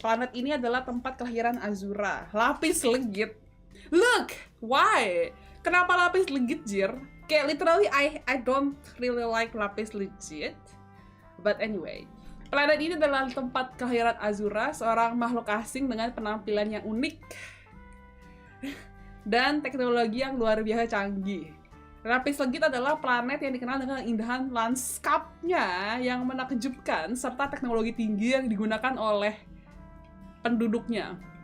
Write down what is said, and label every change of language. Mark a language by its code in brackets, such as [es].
[id] Planet ini adalah tempat kelahiran Azura. [en] Lapis Legit. Look! Why? [id] Kenapa Lapis Legit, Jir? [en] Kayak literally, I don't really like Lapis Legit. But anyway. [id] Planet ini adalah tempat kelahiran Azura, seorang makhluk asing dengan penampilan yang unik dan teknologi yang luar biasa canggih. Lapis Legit adalah planet yang dikenal dengan indahan lanskapnya yang menakjubkan serta teknologi tinggi yang digunakan oleh penduduknya.